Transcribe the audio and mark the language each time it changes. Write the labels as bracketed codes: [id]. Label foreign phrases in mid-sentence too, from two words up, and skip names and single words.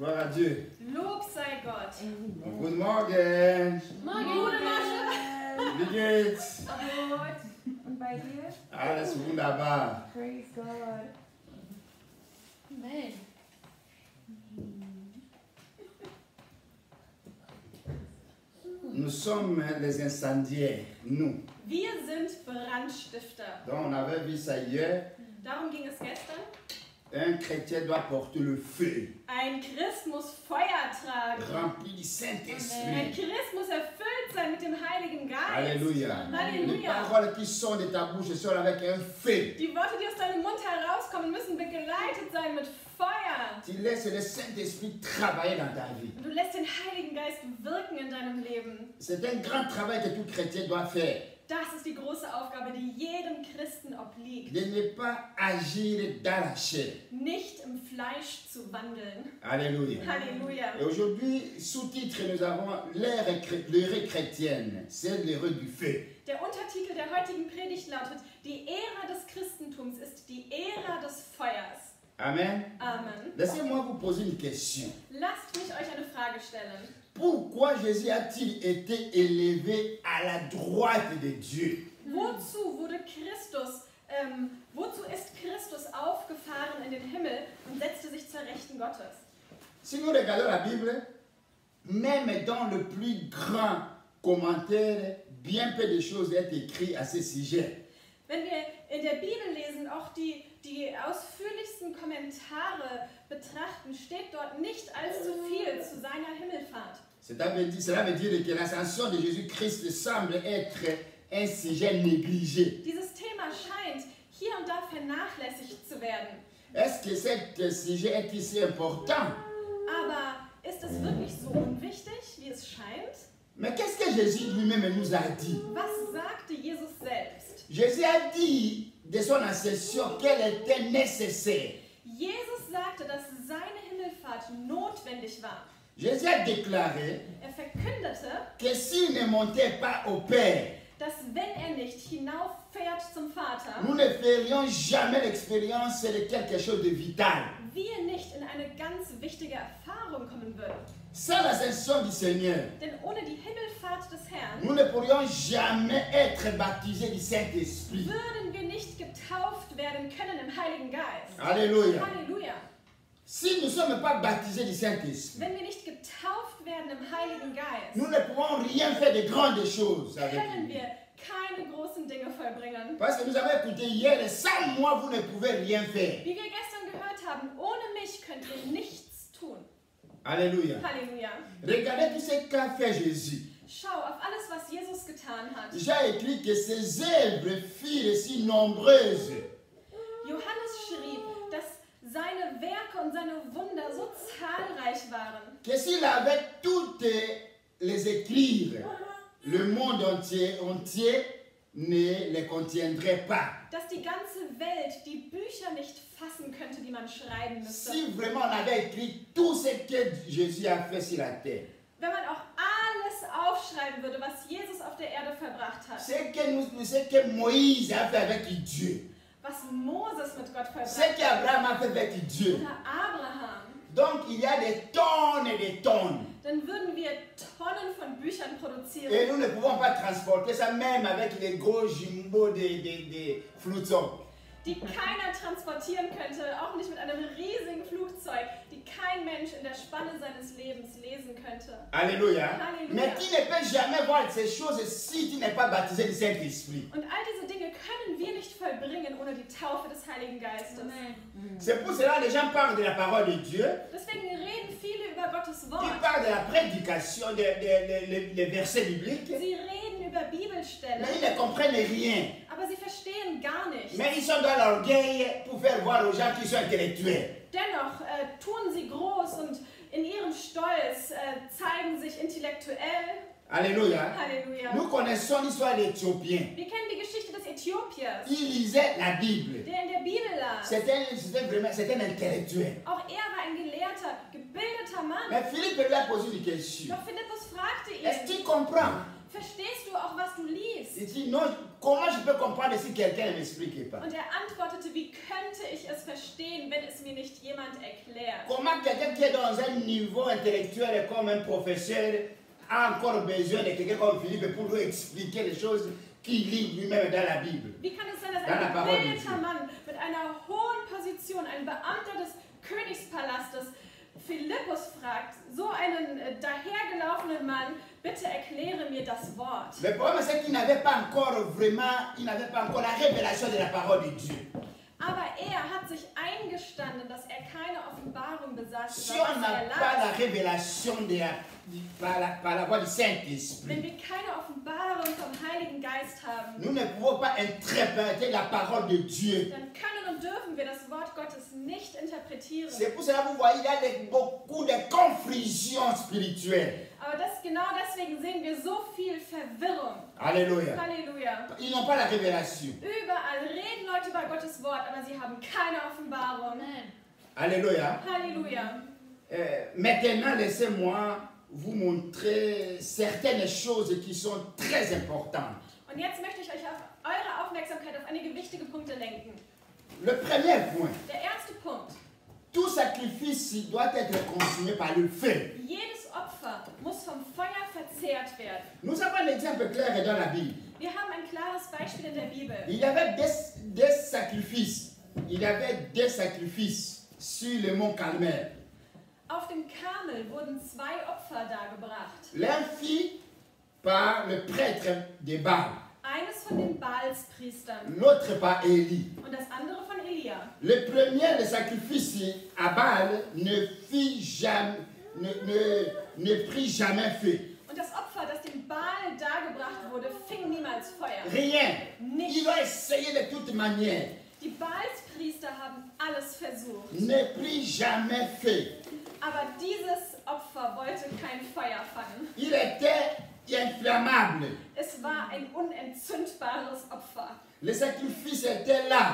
[fr] Dieu. [de] Lob sei Gott. Guten Morgen. Gute Masche. Wie geht's? Gut. Und bei dir? Alles wunderbar. [en] Praise God. Amen. [fr] Nous sommes les incendiaires, nous. [de] Wir sind Brandstifter. [fr] Donc on avait vu ça hier. [de] Darum ging es gestern. [fr] Un chrétien doit porter le feu, [de] Ein Christ muss Feuer tragen. [fr] rempli du [de] Ein [fr] Saint-Esprit. [de] Christ muss erfüllt sein mit dem Heiligen Geist. [fr] Alléluia. Les [de] Halleluja. [fr] paroles qui sont de ta bouche sont avec un feu. [de] Die Worte, die aus deinem Mund herauskommen, müssen begleitet sein mit Feuer. [fr] Tu laisses le Saint-Esprit travailler dans ta vie. [de] Und du lässt den Heiligen Geist wirken in deinem Leben. [fr] C'est un grand travail que tout chrétien doit faire. [de] Das ist die große Aufgabe, die jedem Christen obliegt. [fr] De ne pas agir dans la chair. [de] Nicht im Fleisch zu wandeln. [fr] Alléluia. [de] Halleluja. [fr] Et aujourd'hui, sous-titre, nous avons l'ère chrétienne, c'est l'ère du feu. [de] Der Untertitel der heutigen Predigt lautet: Die Ära des Christentums ist die Ära des Feuers. [fr] Amen. [de] Amen. [fr] Laissez-moi vous poser une question. [de] Lasst mich euch eine Frage stellen. [fr] Pourquoi Jésus a-t-il été élevé à la droite de Dieu? [de] Wozu ist Christus aufgefahren in den Himmel und setzte sich zur Rechten Gottes? [fr] Si nous regardons la Bible, même dans le plus grand commentaire, bien peu de choses sont écrites à ce sujet. [de] Wenn wir in der Bibel lesen, auch die ausführlichsten Kommentare betrachten, steht dort nicht allzu viel zu seiner Himmelfahrt. [fr] Cela veut dire que l'ascension de Jésus-Christ semble être un sujet négligé. [de] Dieses Thema scheint hier und da vernachlässigt zu werden. [fr] Est-ce que ce sujet est si important? [de] Aber ist es wirklich so unwichtig, wie es scheint? [fr] Mais qu'est-ce que Jésus lui-même nous a dit? [de] Was sagte Jesus selbst? [fr] Jésus a dit de son ascension qu'elle était nécessaire. [de] Jesus sagte, dass seine Himmelfahrt notwendig war. [fr] Jésus a déclaré [de] Verkündete, [fr] que s'il ne montait pas au Père, [de] dass wenn nicht hinauffährt zum Vater, [fr] nous ne ferions jamais l'expérience de quelque chose de vital. [de] wir nicht in eine ganz wichtige Erfahrung kommen würden. [fr] Sans l'ascension du Seigneur, [de] Denn ohne die Himmelfahrt des Herrn [fr] nous ne pourrions jamais être baptisés du Saint-Esprit. [de] würden wir nicht getauft werden können im Heiligen Geist. [fr] Alléluia. [de] Halleluja. [fr] Si nous ne sommes pas baptisés du Saint-Esprit, [de] Wenn wir nicht getauft werden im Heiligen Geist, [fr] nous ne pouvons rien faire de grandes choses avec [de] können [fr] lui. [de] wir keine großen Dinge vollbringen. [fr] Parce que nous avons écouté hier, sans moi, vous ne pouvez rien faire. [de] Wie wir gestern gehört haben, ohne mich könnt ihr nichts tun. [fr] Alléluia. [de] Halleluja. [fr] Regardez tout ce qu'a fait Jésus. [de] Schau auf alles, was Jesus getan hat. [fr] J'ai écrit que ses œuvres furent si nombreuses [de] Johannes schrieb, dass seine Werke und seine Wunder so zahlreich waren, [fr] que s'il avait toutes les écrire, le monde entier ne les contiendrait pas. [de] dass die ganze Welt die Bücher nicht fassen könnte, die man schreiben müsste. [fr] Si vraiment on avait écrit tout ce que Jésus a fait sur la terre, [de] Wenn man auch alles aufschreiben würde, was Jesus auf der Erde verbracht hat, [fr] ce que Moïse a fait avec Dieu, [de] was Moses mit Gott [fr] ce [de] verbracht hat, [fr] qu'Abraham a fait avec Dieu, [de] oder Abraham, [fr] donc il y a des tonnes et des tonnes. [de] dann würden wir Tonnen von Büchern produzieren. [fr] Et nous ne pouvons pas transporter ça même avec les gros jumbo des flottons. [de] Die keiner transportieren könnte, auch nicht mit einem riesigen Flugzeug, die kein Mensch in der Spanne seines Lebens lesen könnte. [fr] Alléluia. Alléluia. Mais tu ne peux jamais voir ces choses si tu n'es pas baptisé du Saint-Esprit. [de] Und all diese Dinge können wir nicht vollbringen ohne die Taufe des Heiligen Geistes. [fr] C'est pour cela que les gens parlent de la parole de Dieu. [de] Deswegen reden viele über Gottes [fr] Ils [de] Wort. [fr] parlent de la prédication, des versets bibliques. [de] Sie reden über Bibelstellen, [fr] Mais ils ne comprennent rien. [de] aber sie verstehen gar nichts. [fr] Mais ils sont dans l'orgueil pour faire voir aux gens qui sont intellectuels. [de] Dennoch tun sie groß und in ihrem Stolz zeigen sich intellektuell. [fr] Alléluia. [de] Halleluja. [fr] Nous connaissons l'histoire des Éthiopiens. [de] Wir kennen die Geschichte des Äthiopiers, [fr] Il lisait la Bible. [de] der in der Bibel las. [fr] C'était un intellectuel. [de] Auch er war ein gelehrter, gebildeter Mann. [fr] Mais Philippe lui a posé une question. [de] Doch Philippus fragte [fr] Est-ce [de] ihn, [fr] qu'il comprend? [de] verstehst du auch, was du liest? [fr] Il dit non, comment je peux comprendre si quelqu'un ne m'explique pas? [de] Und er antwortete, wie könnte ich es verstehen, wenn es mir nicht jemand erklärt? [fr] Comment quelqu'un qui est dans un niveau intellectuel comme un professeur a encore besoin de quelqu'un comme Philippe pour lui expliquer les choses qu'il lit lui-même dans la Bible? [de] Wie kann es sein, dass [fr] Dans la [de] ein [fr] parole de [de] gebildeter [fr] Dieu. [de] Mann mit einer hohen Position, ein Beamter des Königspalastes, Philippus fragt, so einen dahergelaufenen Mann, bitte erkläre mir das Wort. [fr] Le problème c'est qu'il n'avait pas encore la révélation de la parole de Dieu. [de] Aber er hat sich eingestanden, dass er keine Offenbarung besaß, [fr] Si [de] über [fr] on [de] was [fr] n'a [de] er [fr] pas la [de] las. [fr] révélation par la voix du Saint-Esprit, [de] Wenn wir keine Offenbarung vom Heiligen Geist haben, [fr] nous ne pouvons pas interpréter la parole de Dieu. [de] dann können und dürfen wir das Wort Gottes nicht interpretieren. [fr] C'est pour cela que vous voyez, il y a beaucoup de confusion spirituelle. [de] Aber genau deswegen sehen wir so viel Verwirrung. [fr] Alléluia. [de] Halleluja. [fr] Ils n'ont pas la révélation. [de] Überall reden Leute über Gottes Wort, aber sie haben keine Offenbarung. [fr] Alléluia. [de] Halleluja. [fr] Maintenant, laissez-moi vous montrer certaines choses qui sont très importantes. [de] Und jetzt möchte ich euch auf eure Aufmerksamkeit auf einige wichtige Punkte lenken. [fr] Le premier point, [de] Der erste Punkt. [fr] tout sacrifice doit être consumé par le feu. [de] Jedes Opfer muss vom Feuer verzehrt werden. [fr] Nous avons un exemple clair dans la Bible. [de] Wir haben ein klares Beispiel in der Bibel. [fr] Il y avait des sacrifices. Il y avait des sacrifices sur le mont Carmel. [de] Auf dem Karmel wurden 2 Opfer dargebracht. [fr] L'un fit par le prêtre de Baal, [de] Eines von den Baalspriestern [fr] l'autre par Élie. [de] und das andere von Elia. [fr] Le premier, le sacrifice à Baal, ne prit jamais feu. [de] Und das Opfer, das dem Baal dargebracht wurde, fing niemals Feuer. [fr] Rien. [de] Nicht. [fr] Il a essayé de toute manière. [de] Die Baalspriester haben alles versucht. [fr] Ne prit jamais feu. [de] Aber dieses Opfer wollte kein Feuer fangen. [fr] Il était inflammable. [de] Es war ein unentzündbares Opfer. [fr] Le sacrifice était là.